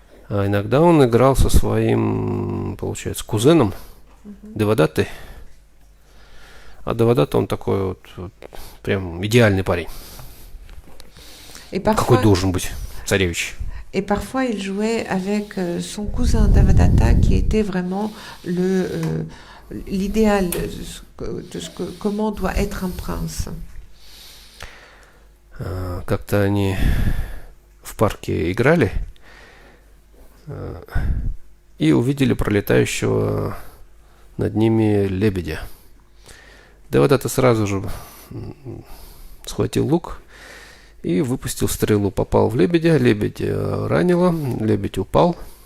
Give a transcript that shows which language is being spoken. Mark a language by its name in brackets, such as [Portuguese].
[Russian] Иногда он играл со своим, получается, кузеном Девадатой. А Девадата, он такой вот прям идеальный парень. Какой должен быть царевич. [French] Et parfois, il jouait avec son cousin Devadatta, qui était vraiment l'idéal de comment doit être un prince. [Russian] Как-то они в парке играли и увидели пролетающего над ними лебедя. Девадатта сразу же схватил лук и выпустил стрелу, попал в лебедя, лебедь ранило, лебедь упал.